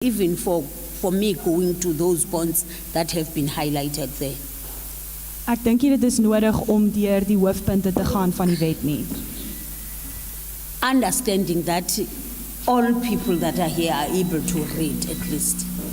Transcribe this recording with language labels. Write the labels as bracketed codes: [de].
[en] even for me going to those bonds that have been highlighted there. [af] Ek dink nie dit is nodig om deur die hoofpunte te gaan van die wet nie. [en] Understanding that all people that are here are able to read at least.